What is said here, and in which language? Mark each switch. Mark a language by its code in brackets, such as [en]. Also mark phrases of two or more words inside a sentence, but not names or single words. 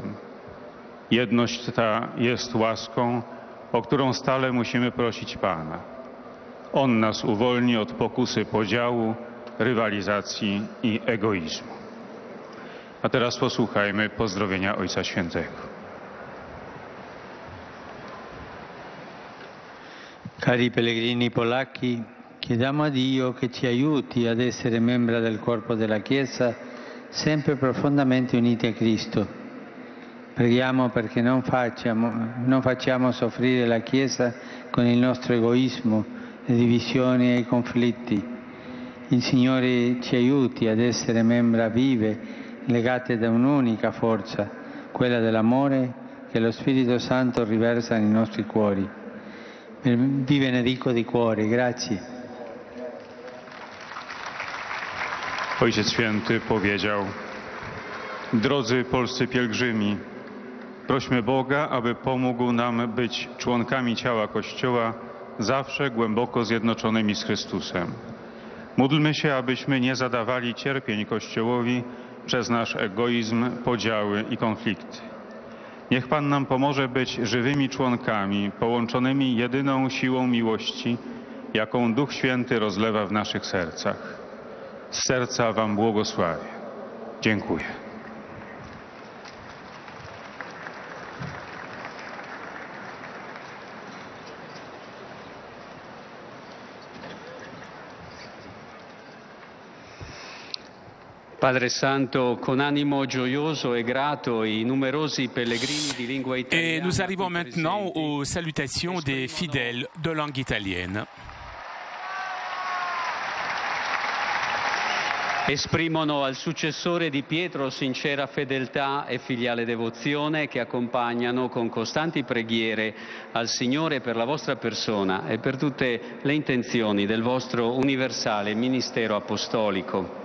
[pl] Jedność ta jest łaską, o którą stale musimy prosić Pana. On nas uwolni od pokusy podziału, rywalizacji i egoizmu. A teraz posłuchajmy pozdrowienia Ojca Świętego. [it] Cari pellegrini polacchi, chiediamo a Dio che ci aiuti ad essere membra del corpo della Chiesa, sempre profondamente uniti a Cristo. Preghiamo perché non facciamo soffrire la Chiesa con il nostro egoismo, le divisioni e i conflitti. Il Signore ci aiuti ad essere membra vive, legate da un'unica forza, quella dell'amore che lo Spirito Santo riversa nei nostri cuori. Vi benedico di cuore, grazie. [pl] Ojciec Święty powiedział: Drodzy polscy pielgrzymi, prośmy Boga, aby pomógł nam być członkami ciała Kościoła, zawsze głęboko zjednoczonymi z Chrystusem. Módlmy się, abyśmy nie zadawali cierpień Kościołowi przez nasz egoizm, podziały i konflikty. Niech Pan nam pomoże być żywymi członkami, połączonymi jedyną siłą miłości, jaką Duch Święty rozlewa w naszych sercach. Z serca Wam błogosławię. Dziękuję. [it] Padre Santo, con animo gioioso e grato, i numerosi pellegrini di lingua italiana. [fr] Et nous arrivons maintenant aux salutations des fidèles de langue italienne. [it] Esprimono al successore di Pietro sincera fedeltà e filiale devozione che accompagnano con costanti preghiere al Signore per la vostra persona e per tutte le intenzioni del vostro universale ministero apostolico.